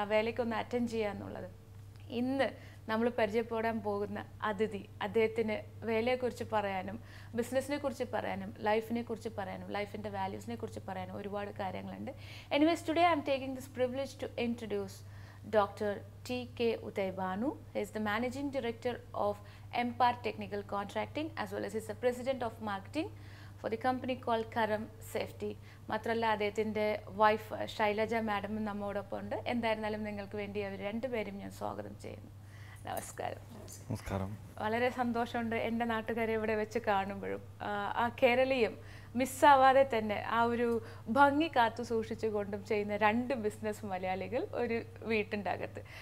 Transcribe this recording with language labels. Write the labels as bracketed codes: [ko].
[ml] ആ വേലയ്ക്കൊന്ന് അറ്റൻഡ് ചെയ്യുക എന്നുള്ളത്. ഇന്ന് നമ്മൾ പരിചയപ്പെടാൻ പോകുന്ന അതിഥി, അദ്ദേഹത്തിന് വേലയെക്കുറിച്ച് പറയാനും ബിസിനസ്സിനെ കുറിച്ച് പറയാനും ലൈഫിനെ കുറിച്ച് പറയാനും ലൈഫിൻ്റെ വാല്യൂസിനെ കുറിച്ച് പറയാനും ഒരുപാട് കാര്യങ്ങളുണ്ട്. [en] Anyways today I'm taking this privilege to introduce Dr. T.K. Udaybanu. He is the Managing Director of Empire Technical Contracting as well as he is the President of Marketing for the company called Karam Safety. [ml] മാത്രമല്ല അദ്ദേഹത്തിൻ്റെ wife Shailaja മാഡമും നമ്മോടൊപ്പം ഉണ്ട്. എന്തായിരുന്നാലും നിങ്ങൾക്ക് വേണ്ടി അവർ രണ്ടുപേരും ഞാൻ സ്വാഗതം ചെയ്യുന്നു. നമസ്കാരം. നമസ്കാരം. വളരെ സന്തോഷമുണ്ട് എൻ്റെ നാട്ടുകാരെ ഇവിടെ വെച്ച് കാണുമ്പോഴും ആ കേരളീയം മിസ്സാവാതെ തന്നെ ആ ഒരു ഭംഗി കാത്തു സൂക്ഷിച്ചുകൊണ്ടും ചെയ്യുന്ന രണ്ട് ബിസിനസ് മലയാളികൾ ഒരു വീട്ടിൻ്റെ അകത്ത്.